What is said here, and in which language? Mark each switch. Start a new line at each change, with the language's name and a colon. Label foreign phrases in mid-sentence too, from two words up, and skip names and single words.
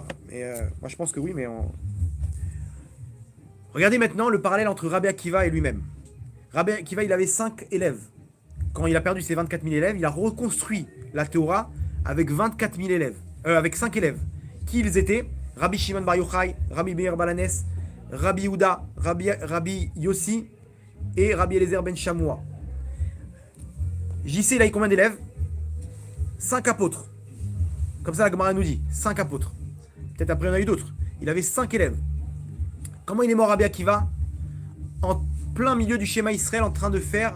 French: Mais moi, je pense que oui, mais regardez maintenant le parallèle entre Rabbi Akiva et lui-même. Rabbi Akiva, il avait 5 élèves. Quand il a perdu ses 24 000 élèves, il a reconstruit la Torah avec 24 000 élèves. Avec 5 élèves. Qui ils étaient? Rabbi Shimon Bar Yochai, Rabbi Meir Balanes, Rabbi Yehuda, Rabbi Yossi et Rabbi Eliezer Ben Shamoua. JC, il a eu combien d'élèves? 5 apôtres. Comme ça, la Gemara nous dit 5 apôtres. Peut-être après, il y en a eu d'autres. Il avait 5 élèves. Comment il est mort, Rabbi Akiva? En plein milieu du schéma Israël, en train de faire.